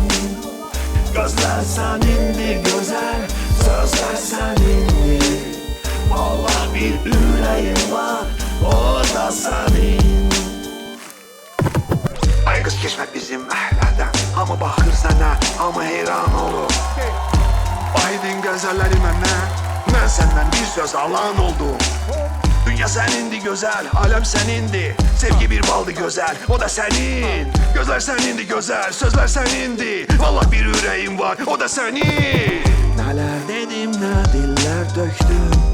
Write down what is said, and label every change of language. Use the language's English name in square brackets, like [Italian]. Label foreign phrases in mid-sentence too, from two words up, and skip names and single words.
[Turkish] Gözler senindi güzel, sözler senindi. Vallahi bir yüreğim var, o da senin. Ay kız geçme bizim ehlerden. Ama bakır sana, ama heyran olur. [Azerbaijani] Aydın gözəllərim mənə, mən səndən bir söz alan oldum. [Turkish] Dünya senindi güzel, alem senindi. Sevgi bir baldı güzel, o da senin. Gözler senindi güzel, sözler senindi. Vallahi bir yüreğim var, o da senin. Neler dedim, ne diller döktüm.